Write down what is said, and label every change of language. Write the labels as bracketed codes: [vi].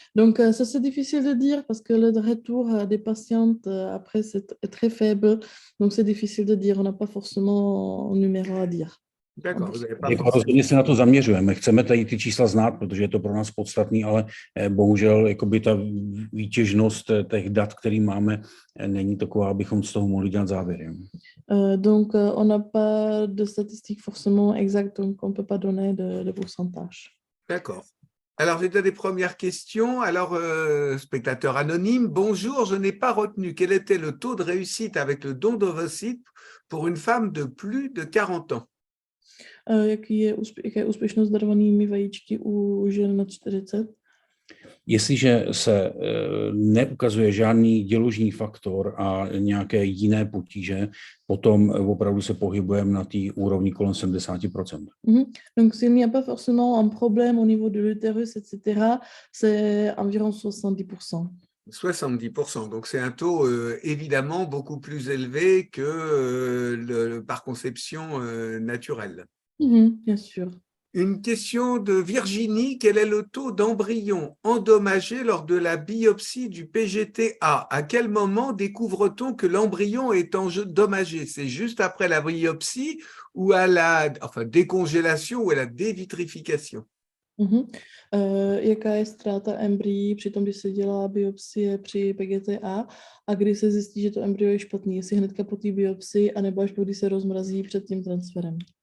[fr] Donc ça c'est difficile de dire parce que le retour des patientes après est très faible. Donc c'est difficile de dire, on n'a pas forcément un numéro à dire. [cs] Jako rozhodně se na to zaměřujeme. Chceme tady ty čísla znát, protože je to pro nás podstatný, ale bohužel jakoby ta výtěžnost těch dat, který máme, není taková, abychom z toho mohli dělat závěry. [fr] Donc on n'a pas de statistiques forcément exactes, donc on ne peut pas donner de pourcentage. D'accord. Alors, j'ai des premières questions. Alors, spectateur anonyme, bonjour, je n'ai pas retenu quel était le taux de réussite avec le don d'ovocytes pour une femme de plus de 40 ans. [cs] Jaká je úspěšnost darovanými vajíčky u žen nad 40? Jestliže se neukazuje žádný děložní faktor a nějaké jiné potíže, potom opravdu se pohybujeme na té úrovni kolem 70%. [fr] Donc, s'il n'y a pas forcément un problème au niveau de l'utérus, etc., c'est environ 70%. 70%, donc c'est un taux évidemment beaucoup plus élevé que par conception naturelle. Bien sûr. Une question de Virginie, quel est le taux d'embryons endommagés lors de la biopsie du PGT-A? À quel moment découvre-t-on que l'embryon est endommagé? C'est juste après la biopsie ou à la décongélation ou à la dévitrification? [cs] Jaká je ztráta embryí při tom, když se dělá biopsie při PGT-A a kdy se zjistí, že to embryo je špatný, jestli hnedka po té biopsii, anebo až když se rozmrazí před tím transferem?